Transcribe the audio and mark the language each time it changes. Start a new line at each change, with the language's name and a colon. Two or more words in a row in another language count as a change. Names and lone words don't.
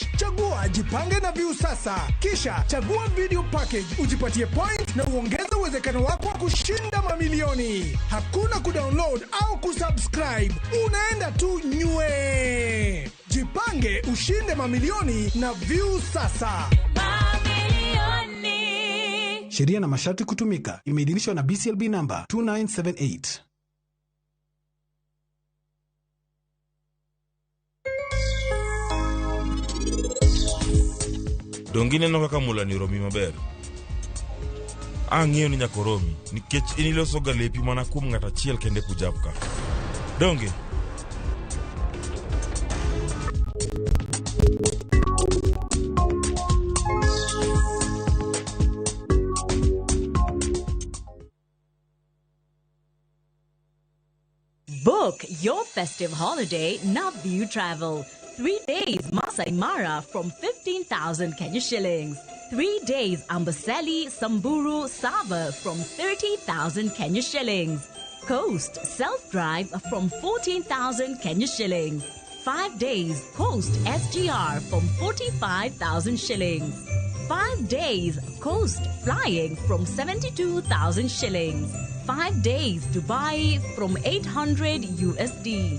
Swahili: Chagua Jipange na View Sasa. Kisha chagua
English: video package,
Swahili: ujipatie point na uongeze uwezekano wako wa kushinda mamilioni. Hakuna kudownload au kusubscribe. Unaenda tu nywe. Jipange ushinde mamilioni na View Sasa. Sheria na masharti kutumika. Imeidhinishwa na BCLB number 2978.
Luo (Kenya and Tanzania): Dongine no kaka mula ni romi maber. Ang'eyo ni nyakoromi nikech iniloso galepi mana kuom ng'at achiel kende pujapka. Donge
English: Book your festive holiday na View Travel. 3 days Masai Mara from 15,000 Kenya shillings. 3 days Amboseli, Samburu, Saba from 30,000 Kenya shillings. Coast Self-Drive from 14,000 Kenya shillings. 5 days Coast SGR from 45,000 shillings. 5 days Coast Flying from 72,000 shillings. 5 days Dubai from 800 USD.